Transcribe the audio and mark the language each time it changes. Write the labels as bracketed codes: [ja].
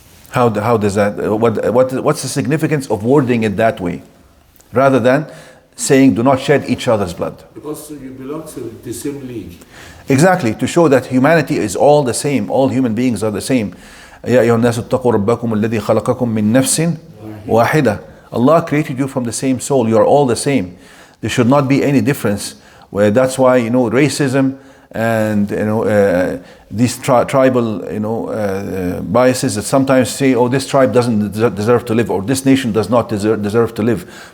[en] How does that? What's the significance of wording it that way, rather than saying do not shed each other's blood? Because you belong to the same league. Exactly, to show that humanity is all the same. All human beings are the same. [ar] يا أيها الناس اتقوا ربكم الذي خلقكم من نفس واحدة. [en] Allah created you from the same soul. You are all the same. There should not be any difference. That's why racism and these tribal biases that sometimes say, oh, this tribe doesn't deserve to live, or this nation does not deserve to live.